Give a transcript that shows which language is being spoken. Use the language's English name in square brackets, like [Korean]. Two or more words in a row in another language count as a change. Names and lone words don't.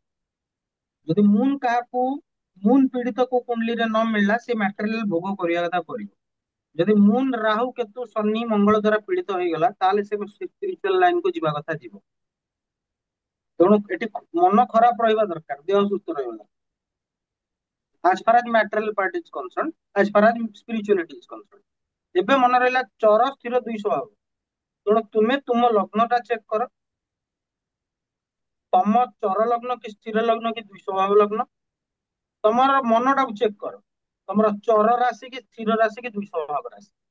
[Odia] ଯଦି ମୁନ କାହାକୁ, ମୁନ ପୀଡିତ କୋଉ କୁଣ୍ଡଲିରେ ନ ମିଳିଲା, ସେ ମ୍ୟାଟେରିଆଲ ଭୋଗ କରିବା କଥା କରିବ। ଯଦି ମୁନ ରାହୁ କେତୁ ଶନି ମଙ୍ଗଳ ଦ୍ଵାରା ପୀଡିତ ହେଇଗଲା, ତାହେଲେ ସେ ସ୍ପିରିଚୁଆଲ ଲାଇନକୁ ଯିବା କଥା ଯିବ। ତେଣୁ ଏଠି ମନ ଖରାପ ରହିବା ଦରକାର, ଦେହ ସୁସ୍ଥ ରହିବ ଦରକାର। [English] as far as material part is concerned, as far as spirituality is concerned। [Odia] ଏବେ ମନେ ରହିଲା ଚର ସ୍ଥିର ଦୁଇ ସ୍ୱଭାବ। ତେଣୁ ତୁମେ ତୁମ ଲଗ୍ନ ଟା ଚେକ୍ କର, ତମ ଚର ଲଗ୍ନ କି ସ୍ଥିର ଲଗ୍ନ କି ଦୁଇ ସ୍ୱଭାବ ଲଗ୍ନ। ତମର ମନଟାକୁ ଚେକ୍ କର, ତମର ଚର ରାଶି କି ସ୍ଥିର ରାଶି କି ଦୁଇ ସ୍ୱଭାବ ରାଶି।